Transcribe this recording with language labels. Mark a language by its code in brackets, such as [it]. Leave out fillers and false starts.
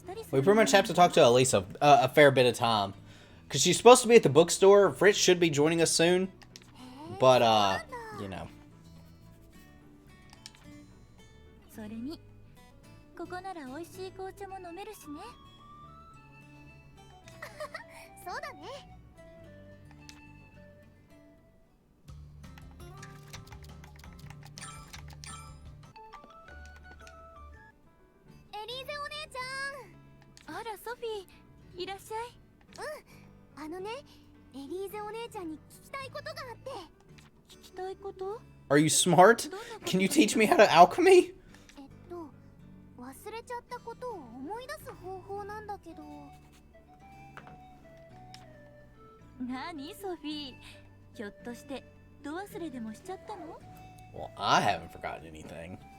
[en] We pretty much have to talk to Elisa a fair bit of time. Because she's supposed to be at the bookstore. Fritz should be joining us soon. But, you know. [ja] それにここなら美味しい紅茶も飲めるしね。そうだね。エリーゼお姉ちゃん。あらソフィー、いらっしゃい。うん、あのね、エリーゼお姉ちゃんに聞きたいことがあって。聞きたいこと？ [en] Are you smart? Can you teach me how to alchemy? [ja] 忘れちゃったことを思い出す方法なんだけど。何ソフィー、ひょっとしてど忘れでもしちゃったの？ [en] Well, I haven't forgotten anything.